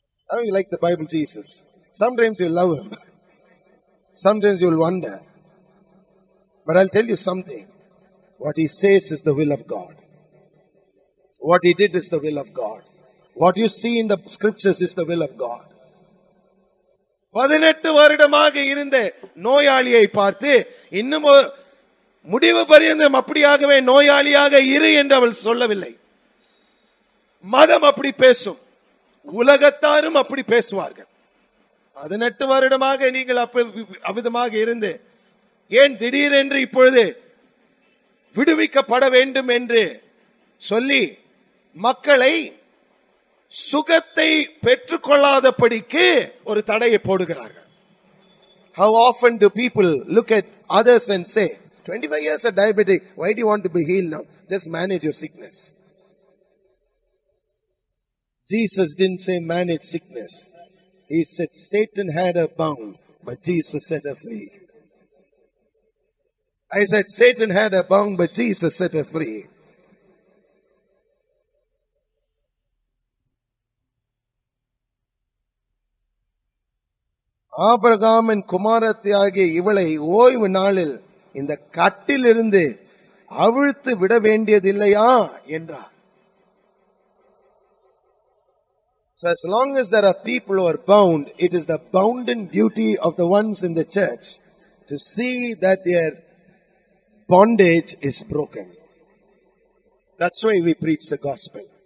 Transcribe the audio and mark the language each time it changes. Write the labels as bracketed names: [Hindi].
[English] How you like the Bible Jesus? Sometimes you love him. Sometimes you will wonder. But I'll tell you something. What he says is the will of God. What he did is the will of God. What you see in the scriptures is the will of God. [Tamil] 18 வருடமாக இருந்த நோயாளியை பார்த்து இன்னும் முடிவு பரியந்தம் அப்படியாகவே நோயாளியாக இரு என்று அவள் சொல்லவில்லை. மதம் அப்படி பேசும், உலகத்தாரும் அப்படி பேசுவார்கள். 18 வருடமாக நீங்கள் அவ்விதமாக இருந்து ஏன் திடீரென்று இப்பொழுது விடுவிக்கப்பட வேண்டும் என்று சொல்லி மக்களை சுகத்தை பெற்றுக்கொள்ளாதபடிக்கு ஒரு தடையை போடுகிறார்கள். [English] How often do people look at others and say, 25 years a diabetic, why do you want to be healed now? Just manage your sickness. Jesus didn't say manage sickness. He said Satan had her bound, but Jesus set her free. I said Satan had her bound, but Jesus set her free. [Tamil] ஆபிரகாமின் குமாரத்தியாகிய இவளை ஓய்வு நாளில் இந்த கட்டிலிருந்து அவிழ்த்து விட வேண்டியதில்லையா என்றார். [English] So as long as there are people who are bound, it is the bounden duty of the ones in the church to see that their bondage is broken. That's why we preach the gospel.